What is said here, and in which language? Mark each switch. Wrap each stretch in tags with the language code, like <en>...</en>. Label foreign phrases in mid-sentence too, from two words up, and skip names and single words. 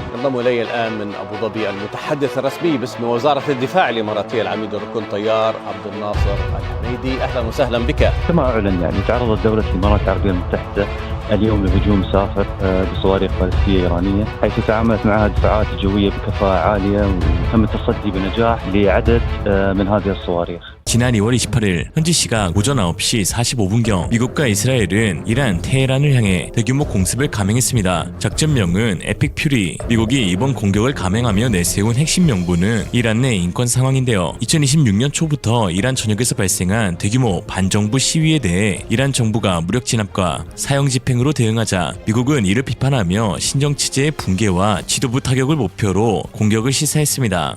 <ar>ينضم إلي الآن من أبو ظبي المتحدث الرسمي باسم وزارة الدفاع الإماراتية العميد الركن طيار عبد الناصر الحميدي. أهلا وسهلا بك. كما أعلن تعرضت دولة الإمارات العربية المتحدة اليوم لهجوم سافر بصواريخ باليستية إيرانية، حيث تعاملت معها الدفاعات الجوية بكفاءة عالية وتم التصدي بنجاح لعدد من هذه الصواريخ.</ar> <ko>지난 2월 28일 현지 시각 오전 9시 45분경 미국과 이스라엘은 이란 테헤란을 향해 대규모 공습을 감행했습니다. 작전명은 에픽 퓨리. 미국이 이번 공격을 감행하며 내세운 핵심 명분은 이란 내 인권 상황인데요. 2026년 초부터 이란 전역에서 발생한 대규모 반정부 시위에 대해 이란 정부가 무력 진압과 사형 집행으로 대응하자 미국은 이를 비판하며 신정 체제의 붕괴와 지도부 타격을 목표로 공격을 시사했습니다.</ko>